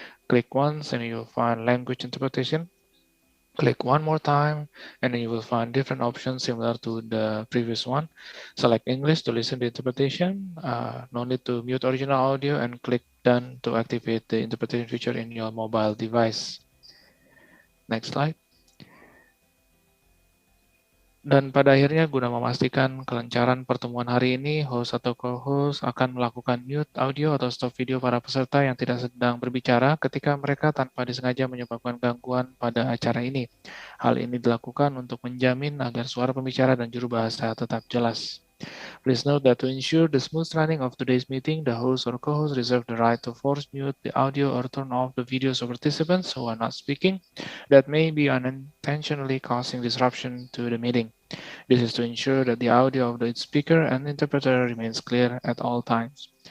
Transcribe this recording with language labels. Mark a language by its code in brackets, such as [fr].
[en] Click once and you will find language interpretation. Click one more time and then you will find different options similar to the previous one. Select English to listen to the interpretation. No need to mute original audio and click done to activate the interpretation feature in your mobile device. Next slide. [id] Dan pada akhirnya, guna memastikan kelancaran pertemuan hari ini, host atau co-host akan melakukan mute audio atau stop video para peserta yang tidak sedang berbicara ketika mereka tanpa disengaja menyebabkan gangguan pada acara ini. Hal ini dilakukan untuk menjamin agar suara pembicara dan juru bahasa tetap jelas. [en] Please note that to ensure the smooth running of today's meeting, the host or co-host reserve the right to force mute the audio or turn off the videos of participants who are not speaking that may be unintentionally causing disruption to the meeting. This is to ensure that the audio of the speaker and interpreter remains clear at all times.